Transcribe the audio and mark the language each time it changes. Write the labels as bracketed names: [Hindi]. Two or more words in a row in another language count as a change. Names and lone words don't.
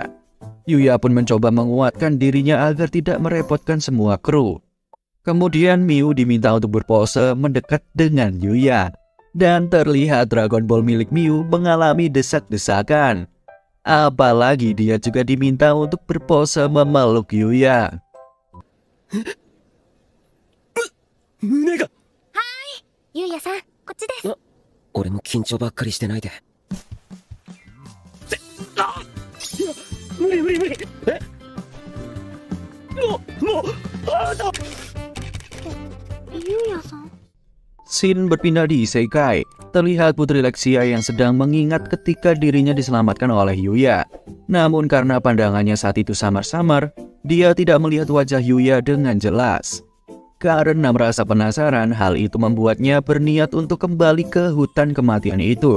[Indonesian] Yuya pun mencoba menguatkan dirinya agar tidak merepotkan semua kru. Kemudian Miu diminta untuk berpose mendekat dengan Yuya. Dan terlihat Dragon Ball milik Miu mengalami desak-desakan. Apalagi dia juga diminta untuk berpose memeluk Yuya. [Japanese] 胸がゆうやさん、こっちです。俺も緊張ばっかりしてないで。無理無理無理。え？もうゆうやさん。 [Indonesian] Scene berpindah di Isekai. Terlihat Putri Lexia yang sedang mengingat ketika dirinya diselamatkan oleh Yuya. Namun karena pandangannya saat itu samar-samar, dia tidak melihat wajah Yuya dengan jelas. Karena merasa penasaran, hal itu membuatnya berniat untuk kembali ke hutan kematian itu.